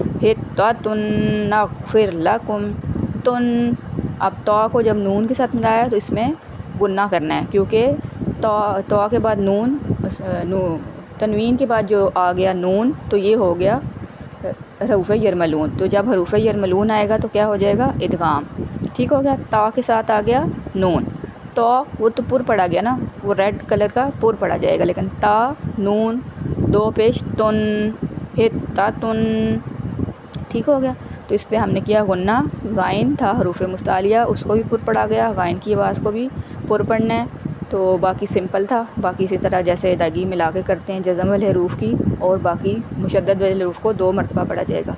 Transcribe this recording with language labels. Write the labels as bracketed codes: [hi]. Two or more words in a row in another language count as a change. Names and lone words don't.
[ar] حتۃ نغفر لکم، [ur] تن، اب تو کو جب نون کے ساتھ ملایا تو اس میں غنہ کرنا ہے، کیونکہ تو کے بعد نون، تنوین کے بعد جو آ گیا نون تو یہ ہو گیا حروف یرملون، تو جب حروف یرملون آئے گا تو کیا ہو جائے گا، ادغام، ٹھیک ہو گیا۔ تا کے ساتھ آ گیا نون، تو وہ تو پر پڑا گیا نا، وہ [en] red color [ur] کا پر پڑا جائے گا، لیکن تا نون دو پیش تن، حتۃ، ٹھیک ہو گیا۔ تو اس پہ ہم نے کیا غنہ، غائن تھا حروف مستعلیہ، اس کو بھی پر پڑا گیا، غائن کی آواز کو بھی پر پڑھنا ہے، تو باقی سمپل تھا، باقی اسی طرح جیسے ادائیگی ملا کے کرتے ہیں جزم والے حروف کی، اور باقی مشدد والے حروف کو 2 مرتبہ پڑھا جائے گا۔